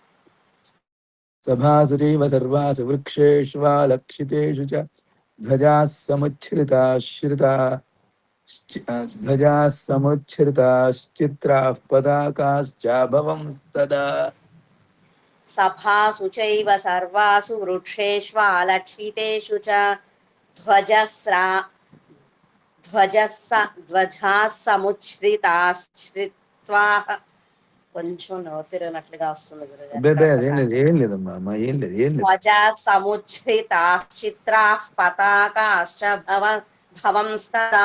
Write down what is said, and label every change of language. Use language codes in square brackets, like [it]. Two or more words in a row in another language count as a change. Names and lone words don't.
[sa] सभासु चैव सर्वासु वृक्षेष्वा लक्षितेषु च ध्वजाः समुच्छ्रिताश्चित्राः पताकाश्चाभवंस्तदा सभासु चैव सर्वासु वृक्षेष्वालक्षितेषु च ध्वजस्रा ధ్వజాः సముచ్ఛ్రితాశ్రిత్వా [te] కొంచెం నోతిరనట్లుగా వస్తుంది అబ్బే అదేం గురుగారు. లేదు ఏం లేదమ్మా అమ్మా ఏం లేదు ఏం లేదు [sa] ధ్వజాः సముచ్ఛ్రితాశ్చిత్రాः పతాకాశ్చ భవంస్తదా